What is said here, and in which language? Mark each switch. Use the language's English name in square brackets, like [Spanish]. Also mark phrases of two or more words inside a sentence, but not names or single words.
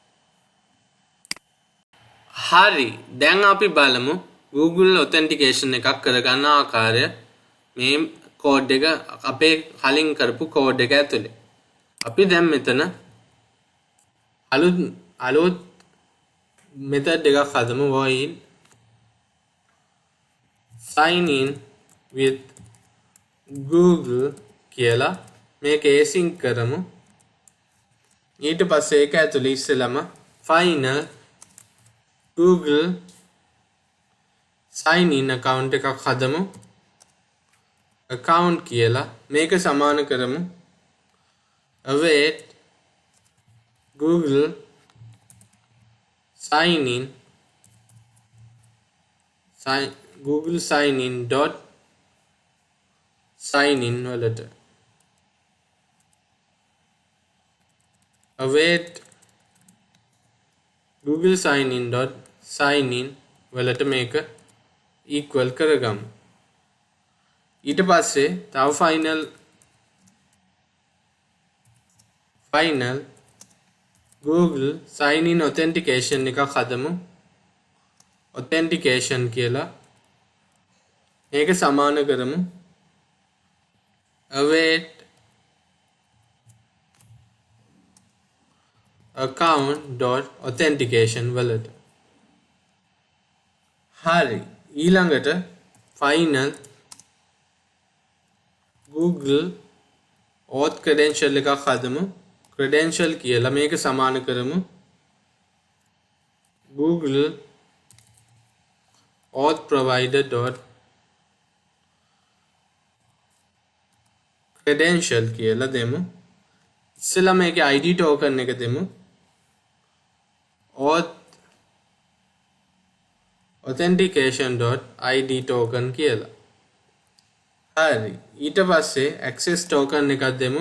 [Sinhala] හරි, දැන් අපි බලමු [English] Google authentication [Sinhala] එකක් කරගන්න ආකාරය. මේ code එක අපේ කලින් කරපු code එක ඇතුලේ. අපි දැන් මෙතන අලුත් method එකක් හදමු. [English] void sign in with Google [Sinhala] කියලා මේක async කරමු. ඊට පස්සේ ඒක ඇතුලේ ඉස්සෙල්ලාම [English] final Google sign in account [Sinhala] එකක් හදමු. account කියලා මේක සමාන කරමු [English] await Google sign in Google sign in dot sign in [Sinhala] වලට [English] await Google sign in dot sign in [Sinhala] වලට මේක equal කරගමු. ඊට පස්සේ තව [English] final Google sign in authentication [Sinhala] එකක් හදමු. authentication කියලා මේක සමාන කරමු [English] await account dot authentication [Sinhala] වලට. හරි, ඊළඟට [English] final Google auth credential [Sinhala] එකක් හදමු. credential කියලා මේක සමාන කරමු [English] Google auth provider dot credential [Sinhala] කියලා දෙමු. ඉස්සෙල්ලා මේකේ [English] ID token [Sinhala] එක දෙමු. [English] authentication dot ID token [Sinhala] කියලා. හරි, ඊට පස්සේ [English] access token [Sinhala] එකක් දෙමු.